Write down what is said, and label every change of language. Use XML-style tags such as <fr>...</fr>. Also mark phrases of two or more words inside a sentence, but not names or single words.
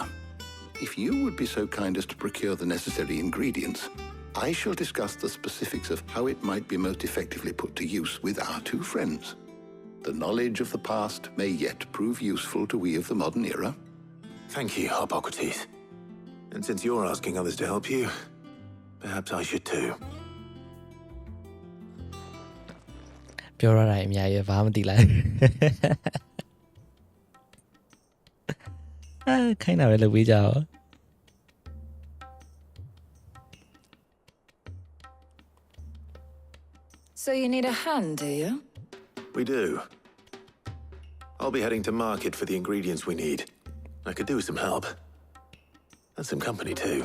<en>If you would be so kind as to procure the necessary ingredients, I shall discuss the specifics of how it might be most effectively put to use with our two friends. The knowledge of the past may yet prove useful to we of the modern era. Thank you, Hippocrates. And since you're asking others to help you, perhaps I should too.</en> <my>ပြောရတာအများကြီးဘာမှမသိလိုက်ခိုင်းတာပဲလုပ်ပေးကြအောင်</my> <en>So you need a hand, do you? We do. I'll be heading to market for the ingredients we need. I could do with some help. And some company too.</en>